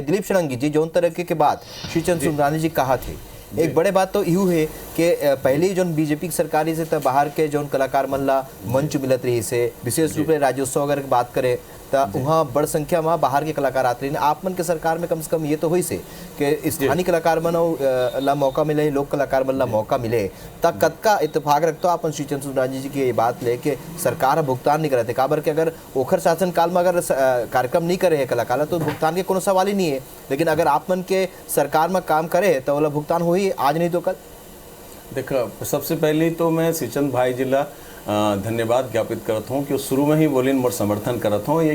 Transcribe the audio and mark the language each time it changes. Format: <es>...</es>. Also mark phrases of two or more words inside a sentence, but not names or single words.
<hne>दिलीप षडंगी जी, जौन तरह के बात श्रीचंद सुंदरानी जी कहा थे, एक बड़े बात तो यूँ है कि पहले जो बीजेपी की सरकारी से तो बाहर के जो कलाकार मन ला मंच मिलत रही से, विशेष रूप से राज्योत्सव अगर बात करें तो वहाँ बड़ संख्या में बाहर के कलाकार आते रहे। आप मन के सरकार में कम से कम ये तो हुई से कि स्थानीय कलाकार मन ला मौका मिले, लोक कलाकार मन ला मौका मिले। तब कतका इत्तेफाक रखते हो आप श्रीचंद सुंदरानी जी की ये बात ले कि सरकार भुगतान नहीं करते काबर के अगर ओखर शासन काल में अगर कार्यक्रम नहीं करे है कलाकार तो भुगतान के कोनो सवाल ही नहीं है। लेकिन अगर आप मन के सरकार में काम करे तो वाला भुगतान हो ही, आज नहीं तो कल। देखो, सबसे पहले तो मैं श्रीचंद भाई जिला धन्यवाद ज्ञापित करता हूँ कि शुरू में ही बोलिन मोर समर्थन करता हूँ।</hne>